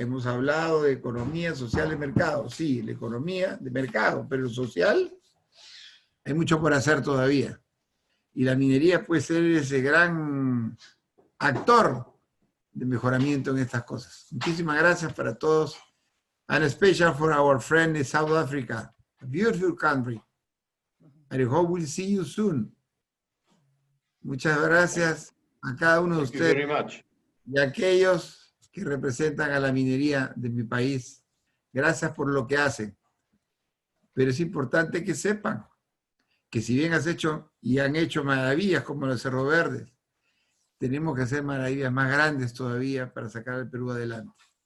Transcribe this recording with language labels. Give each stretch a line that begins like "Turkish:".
Spanish: Hemos hablado de economía social de mercado. Sí, la economía de mercado, pero lo social hay mucho por hacer todavía. Y la minería puede ser ese gran actor de mejoramiento en estas cosas. Muchísimas gracias para todos.
English: And especially for our friend in South Africa, a beautiful country. I hope we'll see you soon.
Spanish: Muchas gracias a cada uno de ustedes
English: Thank you very much.
Spanish: y a aquellos que representan a la minería de mi país. Gracias por lo que hacen. Pero es importante que sepan que si bien has hecho y han hecho maravillas como los Cerro Verdes, tenemos que hacer maravillas más grandes todavía para sacar al Perú adelante.